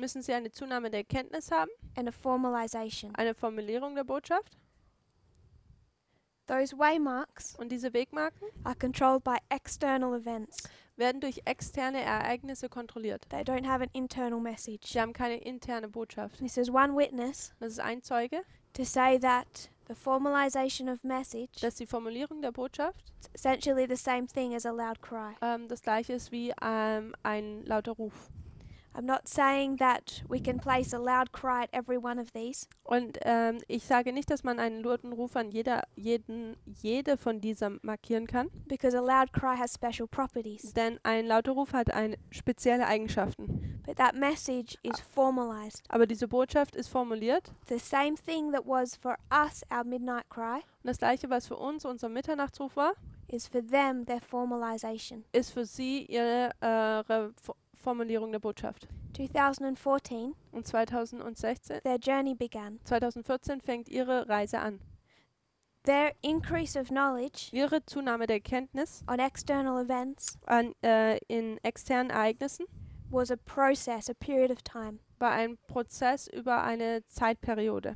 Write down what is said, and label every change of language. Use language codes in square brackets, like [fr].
[de] Müssen sie eine Zunahme der Kenntnis haben, [en] and a formalization. [de] eine Formulierung der Botschaft. [en] Those waymarks [de] Und diese Wegmarken [en] are controlled by external events. [de] werden durch externe Ereignisse kontrolliert. [en] They don't have an internal message. [de] Sie haben keine interne Botschaft. [en] This is one witness [de] Das ist ein Zeuge, [en] to say that the formalization of message [de] dass die Formulierung der Botschaft [en] is essentially the same thing as a loud cry. [de] das gleiche ist wie ein lauter Ruf. [en] I'm not saying that we can place a loud cry at every one of these, [de] Und ich sage nicht, dass man einen lauten Ruf an jede von dieser markieren kann, [en] because a loud cry has special properties. [de] denn ein lauter Ruf hat spezielle Eigenschaften. [en] But that message is formalized. [de] Aber diese Botschaft ist formuliert. [en] The same thing that was for us our midnight cry [de] Und das gleiche, was für uns unser Mitternachtsruf war, [en] is for them their formalization. [de] ist für sie ihre Formulierung der Botschaft. [en] 2014, [de] Und 2014 fängt ihre Reise an. [en] their increase of knowledge [de] Ihre Zunahme der Kenntnis [en] on external events [de] in externen Ereignissen [en] was a process, a period of time. [de] war ein Prozess über eine Zeitperiode.